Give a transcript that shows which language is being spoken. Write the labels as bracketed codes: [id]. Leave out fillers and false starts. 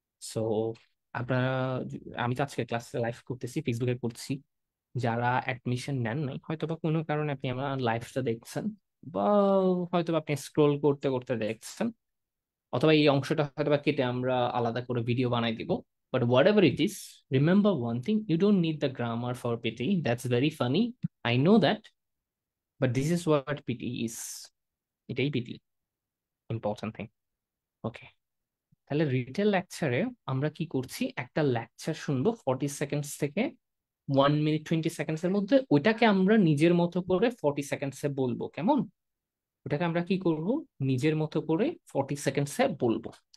[bn] So আপনারা, আমি তো আজকে ক্লাসে লাইভ করতেছি, ফেসবুকে করছি, যারা অ্যাডমিশন নেন নাই হয়তোবা কোনো কারণে আপনি আমার লাইভটা দেখছেন, বা হয়তোবা আপনি স্ক্রোল করতে করতে দেখছেন, অথবা এই অংশটা হয়তোবা কেটে আমরা আলাদা করে ভিডিও বানাই দিব। [en] But whatever it is, remember one thing, you don't need the grammar for PT. That's very funny, I know that, but this is what PT is. [bn] এটাই PT, [en] important thing. [bn] Okay, তাহলে retail লেকচারে আমরা কি করছি, একটা lecture শুনবো 40 seconds থেকে 1 minute 20 seconds এর মধ্যে, ওইটাকে আমরা নিজের মতো করে 40 সেকেন্ডসে বলবো। কেমন? ওটাকে আমরা কি করব, নিজের মতো করে 40 সেকেন্ডসে বলবো।